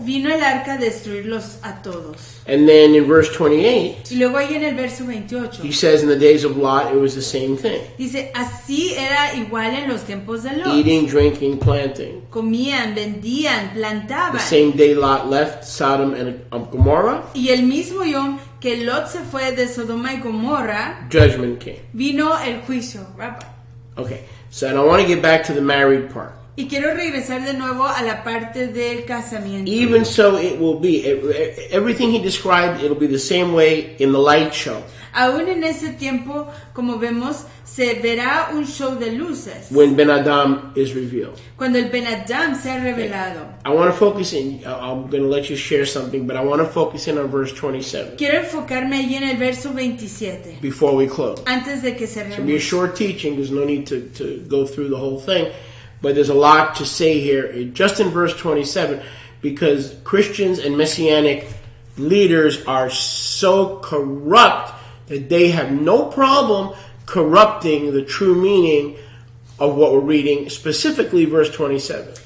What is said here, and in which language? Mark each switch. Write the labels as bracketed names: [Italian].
[Spanish] Vino el arca a destruirlos a todos. [English] And then in verse 28. [Spanish] Y luego ahí en el verso 28. [English] He says in the days of Lot it was the same thing. [Spanish] Dice, así era igual en los tiempos de Lot. [English] Eating, drinking, planting. [Spanish] Comían, vendían, plantaban. [English] The same day Lot left Sodom and Gomorrah. [Spanish] Y el mismo yom que Lot se fue de Sodoma y Gomorra, [English] judgment came. [Spanish] Vino el juicio, Rabbi. [English] Okay, so I want to get back to the married part. [Spanish] Y quiero regresar de nuevo a la parte del casamiento. [English] Even so, it will be everything he described. It'll be the same way in the light show. [Spanish] Aún en ese tiempo, como vemos, se verá un show de luces. [English] When Ben Adam is revealed. [Spanish] Cuando el Ben Adam sea revelado. [English] I want to focus in. I'm going to let you share something, but I want to focus in on verse 27. [Spanish] Quiero enfocarme allí en el verso 27. [English] Before we close. [Spanish] Antes de que cerremos. [English] It will be a short teaching. There's no need to go through the whole thing, but there's a lot to say here, just in verse 27, because Christians and Messianic leaders are so corrupt that they have no problem corrupting the true meaning of what we're reading, specifically verse 27.